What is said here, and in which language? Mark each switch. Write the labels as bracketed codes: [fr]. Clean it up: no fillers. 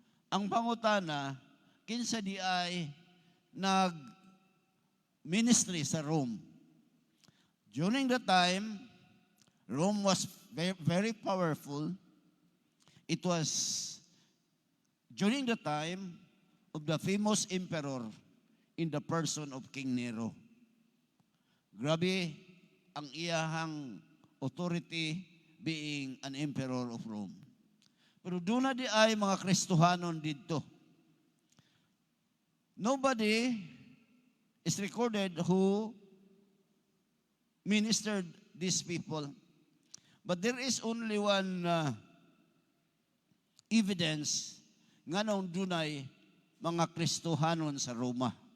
[ceb] Ang pangutana, kinsa di ay nag-ministry sa Rome. [en] During the time, Rome was very, very powerful. It was during the time of the famous emperor in the person of King Nero. [ceb] Grabe ang iyahang [en] authority being an emperor of Rome. [ceb] Pero doon na di ay mga Kristohanon dito. [en] Nobody is recorded who ministered these people. But there is only one evidence [ceb] nga nung dunay mga Kristohanon sa Roma.